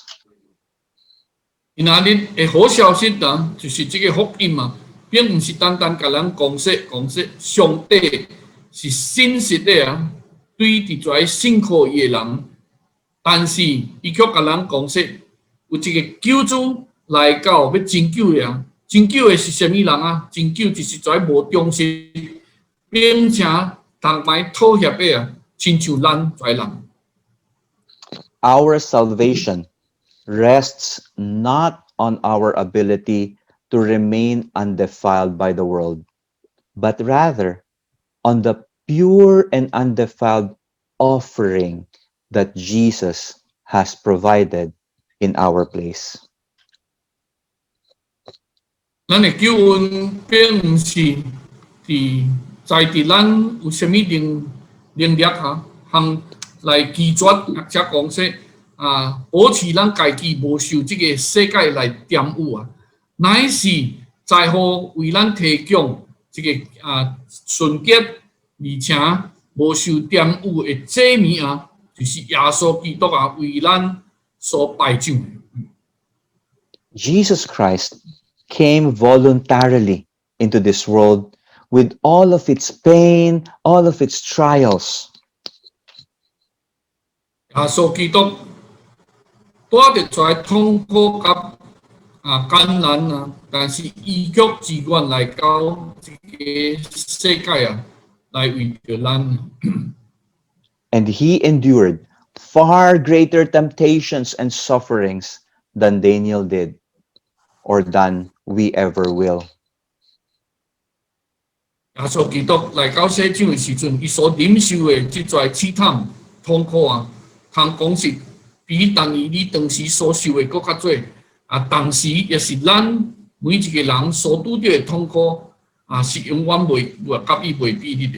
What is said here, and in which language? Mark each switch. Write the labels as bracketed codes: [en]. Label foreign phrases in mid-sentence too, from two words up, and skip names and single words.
[nan] 今仔日的好消息就是這個福音並唔是單單甲咱講說上帝是信實的對佇遮信靠伊的人，但是伊卻甲咱講說有一個救主來到要拯救的拯救的是什麼人拯救就是遮無忠心，並且同埋妥協的親像咱遮人。 [en] Our salvation rests not on our ability to remain undefiled by the world, but rather on the pure and undefiled offering that Jesus has provided in our place. [nan] 咱的救恩並唔是在咱有什麼能力通來拒絕，或者講說保持咱家己無受這個世界來玷污乃是在乎為咱提供這個純潔而且無受玷污的祭物就是耶穌基督為咱所擺上的。 [en] Jesus Christ came voluntarily into this world with all of its pain, all of its trials. [nan] 耶穌基督帶着出來痛苦甲艱難但是伊卻自願來到這個世界來為着咱。 [en] And he endured far greater temptations and sufferings than Daniel did, or than we ever will. [nan] 耶穌基督來到世上的時陣，伊所忍受的這種試探、痛苦通講是比但以理當時所受的更較多當時也是咱每一個人所拄到的痛苦是永遠袂甲伊袂比擬的。